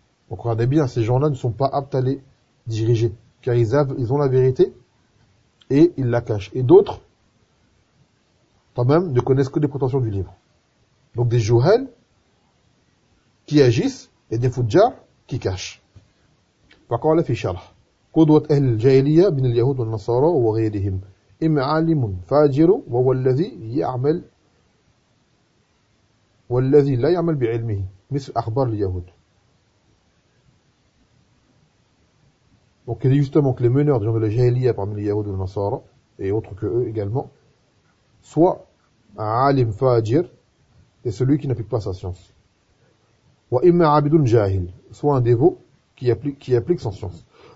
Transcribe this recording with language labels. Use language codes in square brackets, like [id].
[fr] Donc regardez bien, ces gens-là ne sont pas aptes à les diriger, car ils ont la vérité, et ils la cachent. Et d'autres, quand même, ne connaissent que des prétentions du livre. Donc des juhal qui agissent, et des fujjar qui cachent. [ar] فقال في شرح قدوة أهل الجاهلية من اليهود والنصارى وغيرهم إما عالم فاجر وهو الذي يعمل والذي لا يعمل بعلمه مثل أخبار اليهود. [fr] Donc il est justement que les meneurs des gens de la jahiliya parmi les yahoud et les nasara et autres que eux également, soit un alim fajir, et celui qui n'applique pas sa science. [ar] Wa imma abidun jahil, [fr] soit un dévot qui applique sans science.